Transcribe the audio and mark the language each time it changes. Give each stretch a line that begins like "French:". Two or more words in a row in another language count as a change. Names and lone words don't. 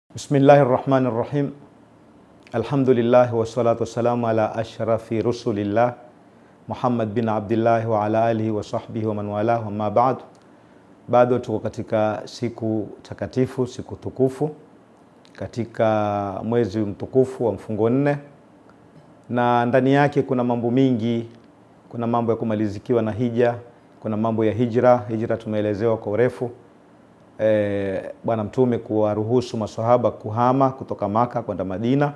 Arabic: بسم الله الرحمن الرحيم. الحمد لله والصلاة والسلام على أشرف رسل الله محمد بن عبد الله وعلى آله وصحبه ومن والاه وما بعد.
Swahili: Bado tuko katika siku takatifu, siku tukufu, katika mwezi mtukufu wa mfungo 4, na ndani yake kuna mambo mingi. Kuna mambo ya kumalizikiwa na hija, kuna mambo ya hijra. Hijra tumeelezewa kwa urefu. Bwana Mtume kuwaruhusu maswahaba kuhama kutoka Maka kwenda Madina.